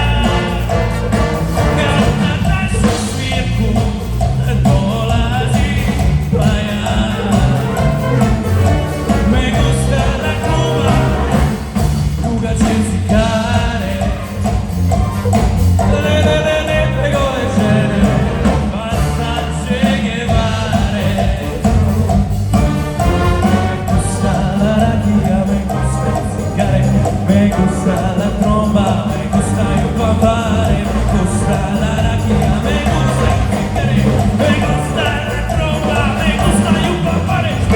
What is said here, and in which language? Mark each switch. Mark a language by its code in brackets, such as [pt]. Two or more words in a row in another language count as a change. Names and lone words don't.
[sr] kad na našu svirku dolazi baja. [es] Me gusta la Cuba, [sr] dugačke cigare, lepe gore žene, faca Che Guevare. [es] Me gusta la raquia, me gusta el cigarro, me gusta la tromba, me gusta el bombare. Me gusta la raquia, me gusta el cigarro, me gusta la tromba, me gusta el bombare.